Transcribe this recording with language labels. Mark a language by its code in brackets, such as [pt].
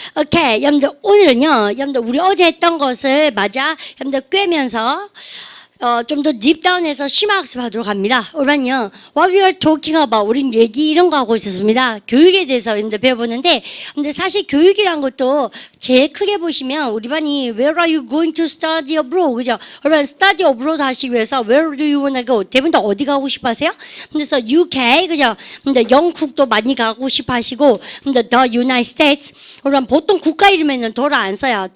[ko] Okay, 여러분들 오늘은요, 여러분들 우리 어제 했던 것을 맞아, 여러분들 꿰면서 좀 더 딥다운해서 심화학습하도록 합니다. 오늘은요, [en] what we are talking about, [ko] 우린 얘기 이런 거 하고 있었습니다. 교육에 대해서 여러분들 배워보는데, 근데 사실 교육이란 것도 제일 크게 보시면 우리 반이 [en] Where are you going to study abroad? [ko] 그죠? [en] 여러분 study abroad [ko] 하시기 위해서 [en] Where do you wanna go? [ko] 대부분 다 어디 가고 싶어 하세요? 그래서 UK, 그죠? 근데 영국도 많이 가고 싶어 하시고, 근데 the United States, 여러분 보통 국가 이름에는 더를 안 써요.